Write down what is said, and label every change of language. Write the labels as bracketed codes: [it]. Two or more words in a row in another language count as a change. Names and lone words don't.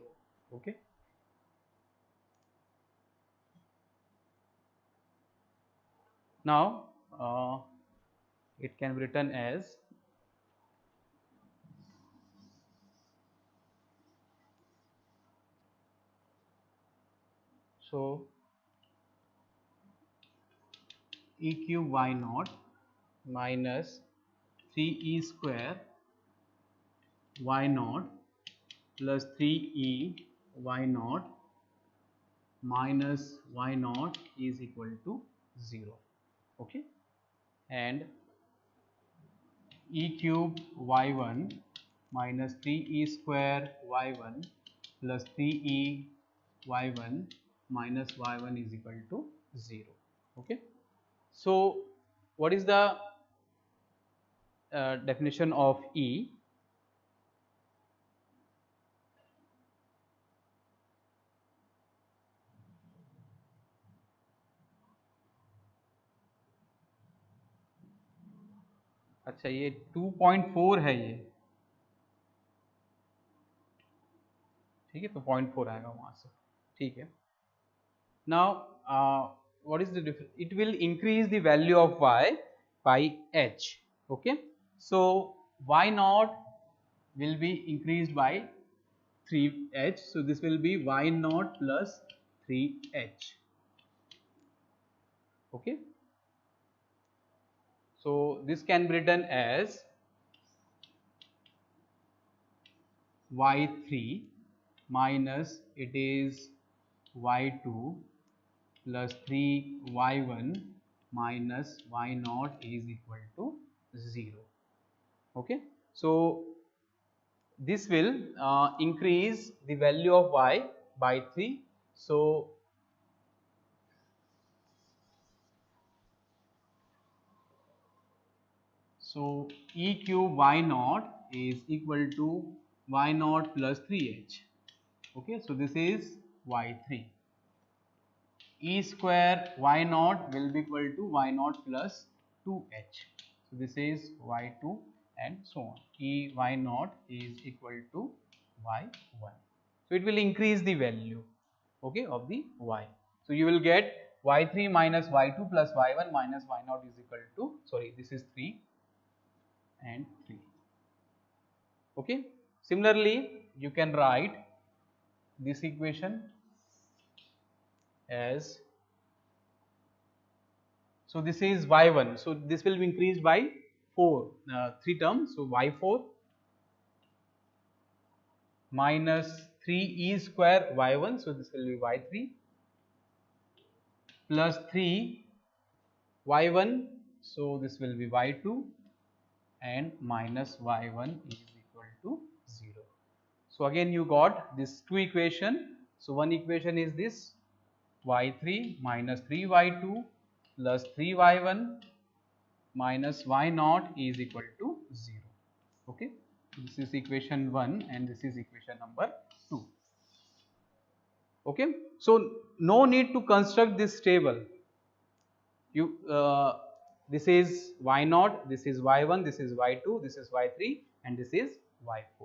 [en] Okay, now it can be written as so e cube y naught minus 3e square y naught plus 3e y naught minus y naught is equal to 0. Okay, and e cube y1 minus 3e square y1 plus 3e y1 minus y1 is equal to 0. Okay, so what is the definition of E? [hi] अच्छा, ये 2.4 है ये, ठीक है, तो 0.4 आएगा वहां से. ठीक है, [en] नाउ what is the difference? It will increase the value of y by h. Okay, so y naught will be increased by 3h, so this will be y naught plus 3h. Okay, so this can be written as y3 minus it is y2 plus 3y1 minus y naught is equal to 0. Okay, so this will increase the value of y by 3. So e cube y naught is equal to y naught plus 3h. Okay, so this is y3. E square y naught will be equal to y naught plus 2h. So this is y2 and so on. E y naught is equal to y1. So it will increase the value, okay, of the y. So you will get y3 minus y2 plus y1 minus y naught is equal to, sorry, this is 3 and 3. Okay. Similarly, you can write this equation as, so this is y1, so this will be increased by 4, 3 terms, so y4 minus 3e square y1, so this will be y3 plus 3 y1, so this will be y2 and minus y1 is equal to 0. So again you got this two equation. So one equation is this y3 minus 3y2 plus 3y1 minus y0 is equal to 0. Okay, this is equation 1 and this is equation number 2. Okay, so no need to construct this table. You this is y0, this is y1, this is y2, this is y3 and this is y4.